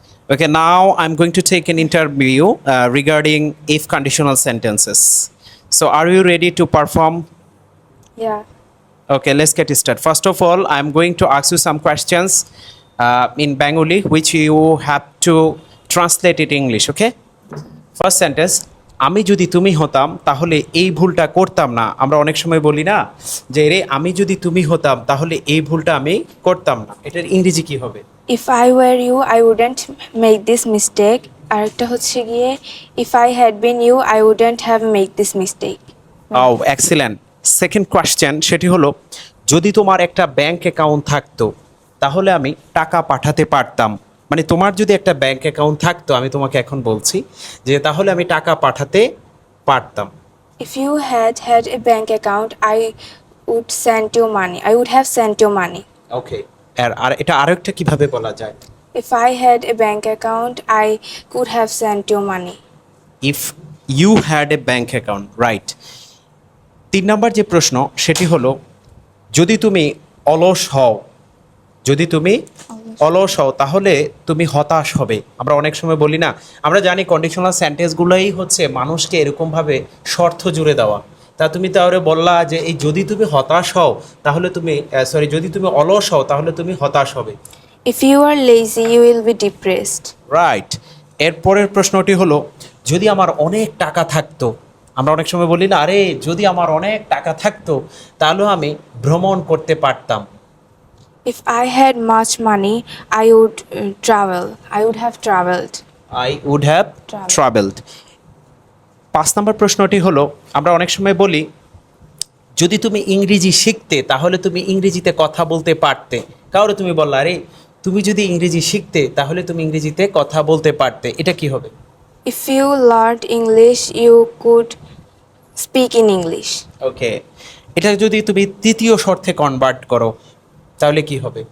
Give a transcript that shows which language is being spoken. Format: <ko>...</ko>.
<en>Okay, now I'm going to take an interview regarding if conditional sentences. So are you ready to perform? Yeah. Okay, let's get started. First of all, I'm going to ask you some questions in Bengali, which you have to translate it English, okay? First sentence,</en> <bn>আমি যদি তুমি হতাম তাহলে এই ভুলটা করতাম না। আমরা অনেক সময় বলি না যে রে আমি যদি তুমি হতাম তাহলে এই ভুলটা আমি করতাম না। এটার ইংরেজি কি হবে?</bn> <en>If I were you, I wouldn't make this mistake.</en> <bn>আরেকটা হচ্ছে গিয়ে</bn> <en>if I had been you, I wouldn't have made this mistake. Oh, excellent.</en> <bn>Second question সেটি হলো যদি তোমার একটা ব্যাংক অ্যাকাউন্ট থাকতো তাহলে আমি টাকা পাঠাতে পারতাম। মানে তোমার যদি একটা ব্যাংক অ্যাকাউন্ট থাকতো, আমি তোমাকে এখন বলছি যে তাহলে আমি টাকা পাঠাতে পারতাম।</bn> <en>If you had a bank account, I would send you money. I would have sent you money.</en> <bn>ওকে, আর এটা আরেকটা কিভাবে বলা যায়?</bn> <en>If I had a bank account, I could have sent you money. If you had a bank account, right.</en> <bn>3 নম্বর যে প্রশ্ন সেটি হলো যদি তুমি অলস হও, যদি তুমি অলস হও তাহলে তুমি হতাশ হবে। আমরা অনেক সময় বলি না, আমরা জানি কন্ডিশনাল সেন্টেন্সগুলোই হচ্ছে মানুষকে এরকমভাবে শর্ত জুড়ে দেওয়া। তা তুমি তাহলে বললা যে এই যদি তুমি হতাশ হও তাহলে তুমি যদি তুমি অলস হও তাহলে তুমি হতাশ হবে।</bn> <en>If you are lazy, you will be depressed. Right.</en> <bn>এরপরের প্রশ্নটি হলো যদি আমার অনেক টাকা থাকতো, আমরা অনেক সময় বলি না আরে যদি আমার অনেক টাকা থাকতো তাহলে আমি ভ্রমণ করতে পারতাম।</bn> <en>If I had much money, I would travel. I would have traveled. I would have travelled.</en> <bn>5 নম্বর প্রশ্নটি হলো আমরা অনেক সময় বলি যদি তুমি ইংরেজি শিখতে তাহলে তুমি ইংরেজিতে কথা বলতে পারতে। কারো তুমি বললা আরে তুমি যদি ইংরেজি শিখতে তাহলে তুমি ইংরেজিতে কথা বলতে পারতে, এটা কি হবে? If you learned English, you could speak in English. ওকে, এটা যদি তুমি তৃতীয় শর্তে কনভার্ট করো তাহলে কি হবে?</bn>